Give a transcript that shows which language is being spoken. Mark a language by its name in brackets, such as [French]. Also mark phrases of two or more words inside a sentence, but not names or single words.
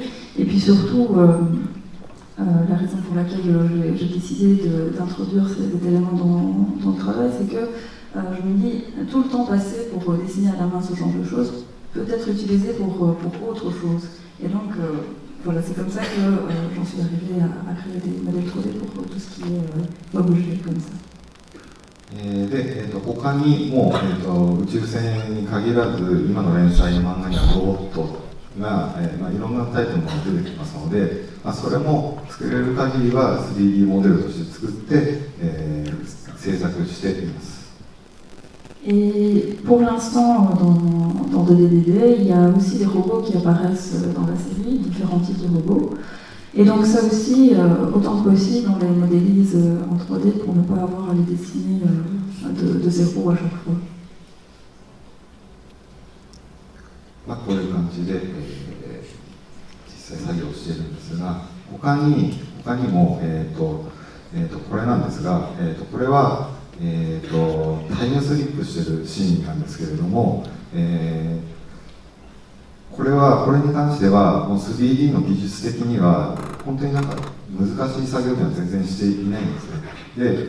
[French] Et puis surtout, la raison pour laquelle j'ai décidé d'introduire cet élément dans le travail, c'est que je me dis, tout le temps passé pour dessiner à la main ce genre de choses peut être utilisé pour autre chose. Et donc, voilà, c'est comme ça que j'en suis arrivée à créer des modèles 3D pour tout ce qui est objet comme ça. [Japanese] で他にも、宇宙船に限らず今の連載の漫画にはロボットが、いろんなタイプのものが出てきますので、それも作れる限りは 3D モデルとして作って、制作しています。 [French] Et pour l'instant, dans DDD, il y a aussi des robots qui apparaissent dans la série, différents types de robots. Et donc ça aussi, autant que possible, on les modélise en 3D pour ne pas avoir à les dessiner de zéro à chaque fois. [Japanese] こういう感じで、実際作業しているんですが、他にも、これなんですが、これは、タイムスリップしているシーンなんですけれども、これに関してはもう 3D の技術的には本当に難しい作業には全然していないんですね。